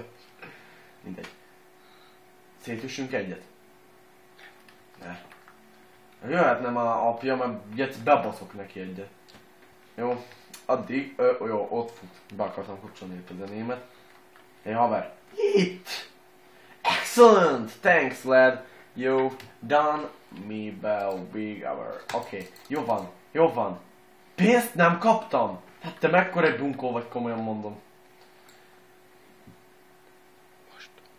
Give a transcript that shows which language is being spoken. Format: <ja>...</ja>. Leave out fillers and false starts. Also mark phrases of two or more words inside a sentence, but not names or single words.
<hu>Mindegy. Szétüssünk egyet? Ne. Jöhetne már apja, mert bebaszok neki egyet. Jó, addig, jó, ott fut. Be akartam kapcsolni itt a zenémet. Hey haver. Itt!</hu> <en>Excellent! Thanks lad! You done me well big hour.</en> <hu>Oké, jó van. Pénzt nem kaptam! Hát te mekkora egy bunkó vagy, komolyan mondom. Most.</hu>